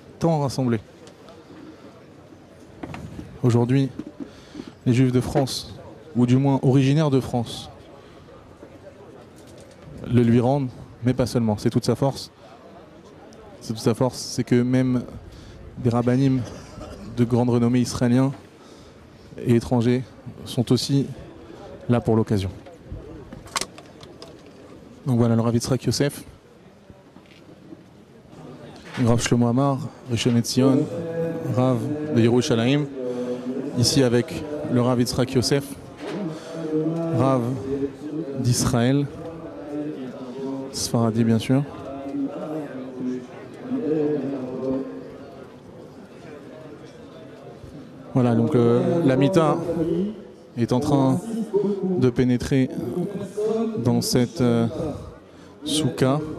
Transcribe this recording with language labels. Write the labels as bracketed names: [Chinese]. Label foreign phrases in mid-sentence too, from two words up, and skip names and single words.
[French] Aujourd'hui, les Juifs de France, ou du moins originaires de France, le lui rendent, mais pas seulement. C'est toute sa force. C'est que même des rabbanim de grande renommée israéliens et étrangers sont aussi là pour l'occasion. Donc voilà, le Rav Yitzhak Yosef, Rav Shlomo Amar, Rishon LeZion, Rav de Yerushalayim, ici avec le Rav Yitzhak Yosef, Rav d'Israël, Sfaradi bien sûr. Voilà, donc la Mita est en train de pénétrer dans cette soukha.